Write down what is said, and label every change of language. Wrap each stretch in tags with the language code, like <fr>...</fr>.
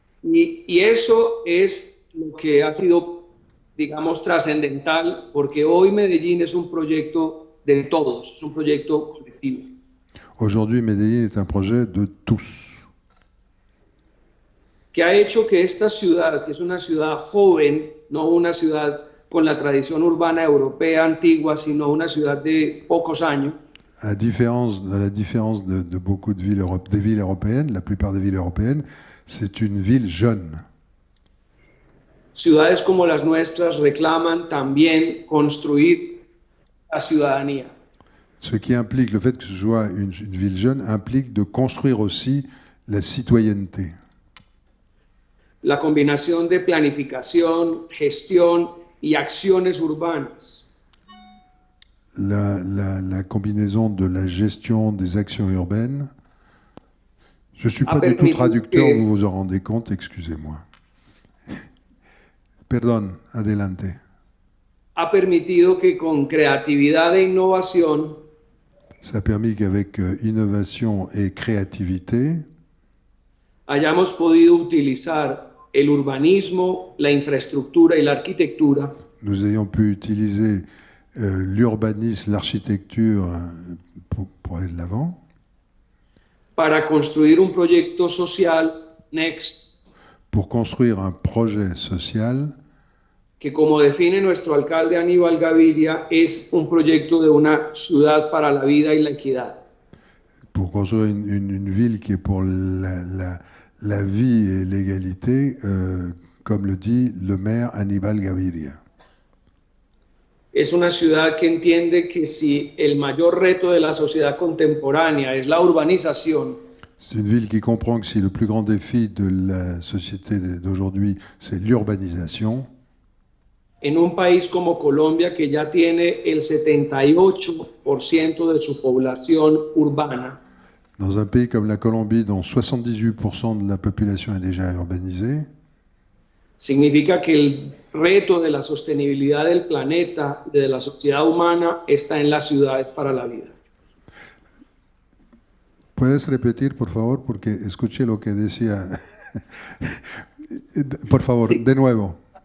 <es>Y eso es lo que ha sido, digamos, trascendental, porque hoy Medellín es un proyecto de todos, es un proyecto colectivo.</es> <fr>Aujourd'hui, Medellín est un projet de tous.</fr> <es>Que ha hecho que esta ciudad, que es una ciudad joven, no una ciudad con la tradición urbana europea antigua, sino una ciudad de pocos años,</es> <fr>À la différence de beaucoup des villes européennes, la plupart des villes européennes, c'est une ville jeune.</fr> <es>ciudades como las nuestras reclaman también construir la ciudadanía.</es> <fr>Ce qui implique, le fait que ce soit une ville jeune, implique de construire aussi la citoyenneté.</fr> <es>La combinación de planificación, gestión y acciones urbanas</es> <fr>La combinaison de la gestion des actions urbaines. Je ne suis pas du tout traducteur, vous vous en rendez compte, excusez-moi.</fr> <es>Perdón, adelante. ha permitido que con creatividad e innovación</es> <fr>Ça a permis qu'avec innovation et créativité,</fr> <es>hayamos podido utilizar el urbanismo, la infraestructura y la arquitectura</es> <fr>nous ayons pu utiliser l'urbanisme, l'architecture pour aller de l'avant,</fr> <es>para construir un proyecto social, Next,</es> <fr>pour construire un projet social</fr> <es>que como define nuestro alcalde Aníbal Gaviria, es un proyecto de una ciudad para la vida y la equidad.</es> <fr>pour construire une ville qui est pour la vie et l'égalité, comme le dit le maire Aníbal Gaviria.</fr> <es>Es una ciudad que entiende que si el mayor reto de la sociedad contemporánea es la urbanización,</es> <fr>C'est une ville qui comprend que si le plus grand défi de la société d'aujourd'hui, c'est l'urbanisation,</fr> <es>en un país como Colombia, que ya tiene el 78% de su población urbana,</es> <fr>dans un pays comme la Colombie, dont 78% de la population est déjà urbanisée,</fr> <es>significa que el reto de la sostenibilidad del planeta y de la sociedad humana está en las ciudades para la vida. ¿Puedes repetir, por favor? Porque escuché lo que decía. Por favor, de nuevo.</es>